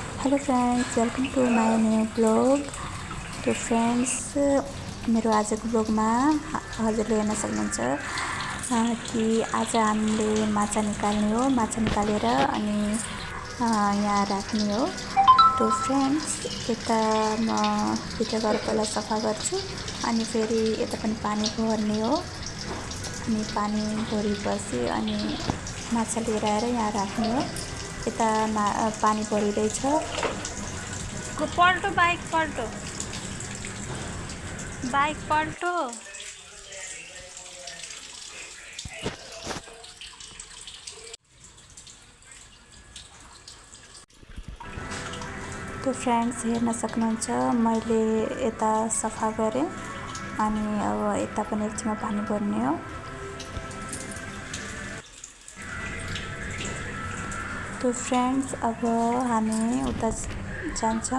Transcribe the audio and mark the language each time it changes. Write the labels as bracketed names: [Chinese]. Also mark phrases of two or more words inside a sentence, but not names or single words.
[English] Hello friends, welcome to my new blog. [Nepali] तो फ्रेंड्स, मेरो आजको ब्लॉगमा हजुरले हेर्न सक्नुहुन्छ कि आज हामीले माछा निकाल्ने हो। माछा निकालेर अनि यहाँ राख्ने हो। तो फ्रेंड्स, यता म भित्र गएर पहिला सफा गर्छु अनि फेरि यता पनि पानी भर्ने हो। अनि पानी भरेपछि अनि माछा लिएर आएर यहाँ राख्ने हो। यता पानी भरिँदैछ। पल्टो बाइक पल्टो। तो फ्रेंड्स, हेर्न सक्नुहुन्छ मैले यता सफा गरेँ अनि अब यता पनि एकछिनमा पानी भर्ने हो। तो फ्रेंड्स, अब हामी उता जान्छौँ।